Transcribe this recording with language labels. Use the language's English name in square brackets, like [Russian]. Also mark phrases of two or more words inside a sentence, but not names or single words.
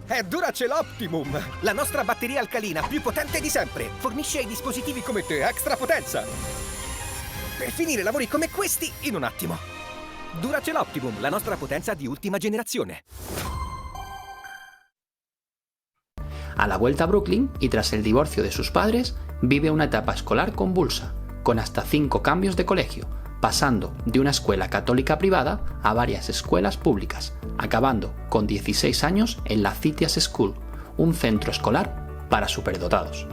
[Italian] È Duracell Optimum, la nostra batteria alcalina più potente di sempre. Fornisce ai dispositivi come te extra potenza per finire lavori come questi in un attimo. Duracell Optimum, la nostra potenza di ultima generazione. [Spanish] A la vuelta a Brooklyn y tras el divorcio de sus padres, vive una etapa escolar convulsa, con hasta 5 cambios de colegio, pasando de una escuela católica privada a varias escuelas públicas, acabando con 16 años en la Citias School, un centro escolar para superdotados.